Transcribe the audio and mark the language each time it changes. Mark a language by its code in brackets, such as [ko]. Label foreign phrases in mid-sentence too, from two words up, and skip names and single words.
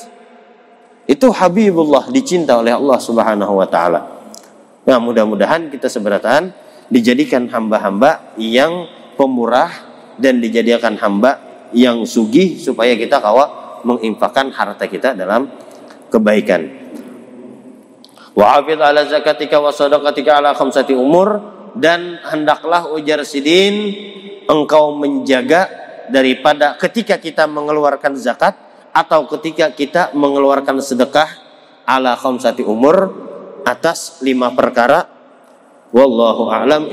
[id] Itu habibullah, dicinta oleh Allah [ar] سبحانه وتعالى. [bjn] Nah, mudah-mudahan kita seberataan dijadikan hamba-hamba yang pemurah dan dijadikan hamba yang sugih supaya kita kawa menginfakkan harta kita dalam kebaikan. [ar] وحافظ على زكاتك وصدقاتك على خمسة أمور, [bjn] dan hendaklah ujar sidin engkau menjaga daripada ketika kita mengeluarkan zakat atau ketika kita mengeluarkan sedekah [ar] على خمسة أمور, [bjn] atas 5 perkara. [ar] والله أعلم.